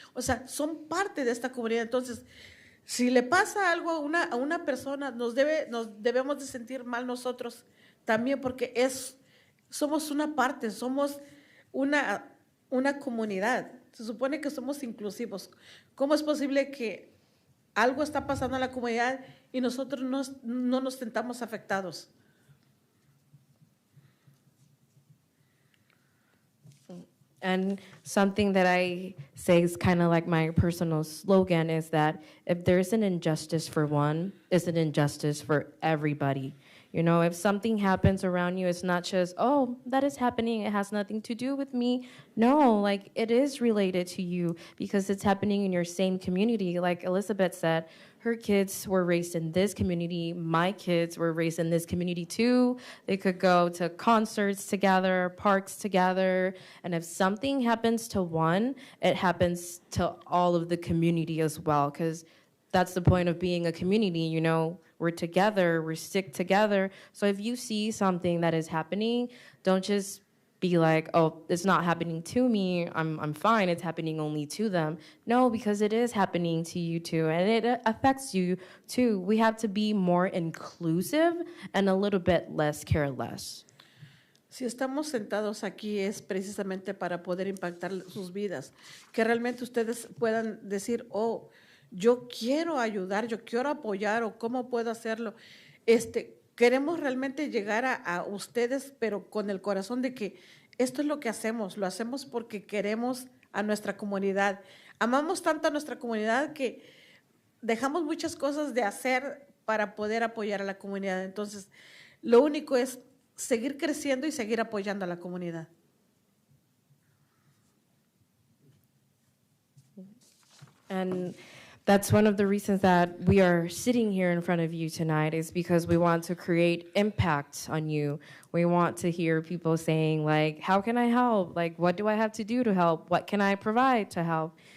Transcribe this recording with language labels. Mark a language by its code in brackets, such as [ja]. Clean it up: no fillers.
[es] O sea, son parte de esta comunidad. Entonces, si le pasa algo a una persona, nos debemos de sentir mal nosotros también porque somos una parte, somos una comunidad. Se supone que somos inclusivos. ¿Cómo es posible que algo está pasando en la comunidad y nosotros no nos sentamos afectados? [en] And something that I say is kind of like my personal slogan is that if there's an injustice for one, it's an injustice for everybody. You know, if something happens around you, it's not just, oh, that is happening, it has nothing to do with me. No, like it is related to you because it's happening in your same community. Like Elizabeth said, her kids were raised in this community. My kids were raised in this community too. They could go to concerts together, parks together. And if something happens to one, it happens to all of the community as well. Because that's the point of being a community, you know, we're together, we stick together. So if you see something that is happening, don't just be like, oh, it's not happening to me, I'm fine, it's happening only to them. No, because it is happening to you too, and it affects you too. We have to be more inclusive and a little bit less careless. [es] Si estamos sentados aquí es precisamente para poder impactar sus vidas, que realmente ustedes puedan decir, oh, yo quiero ayudar, yo quiero apoyar, o cómo puedo hacerlo. Queremos realmente llegar a ustedes, pero con el corazón de que esto es lo que hacemos, lo hacemos porque queremos a nuestra comunidad. Amamos tanto a nuestra comunidad que dejamos muchas cosas de hacer para poder apoyar a la comunidad. Entonces, lo único es seguir creciendo y seguir apoyando a la comunidad. [en] And that's one of the reasons that we are sitting here in front of you tonight, is because we want to create impact on you. We want to hear people saying, like, how can I help? Like, what do I have to do to help? What can I provide to help?